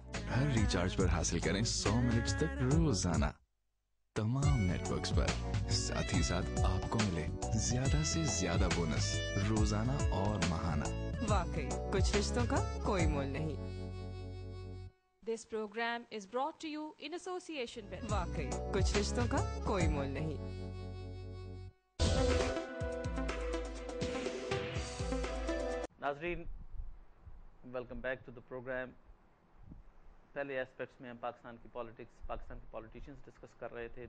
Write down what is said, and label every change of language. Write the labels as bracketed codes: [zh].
[hi] हर recharge पर हासिल करें 100 मिनट्स तक रोजाना तमाम नेटवर्क्स पर। साथ ही साथ आपको मिले ज्यादा से ज्यादा बोनस रोजाना और महाना। वाकई कुछ रिश्तों का कोई मोल नहीं। [en] This program is brought to you in association with [hi] वाकई कुछ रिश्तों का कोई मोल नहीं। नाजरीन, [en] Welcome back to the programme. [hi] पहले एस्पेक्ट्स में हम पाकिस्तान की पॉलिटिक्स, पाकिस्तान के पॉलिटिशियंस डिस्कस कर रहे थे।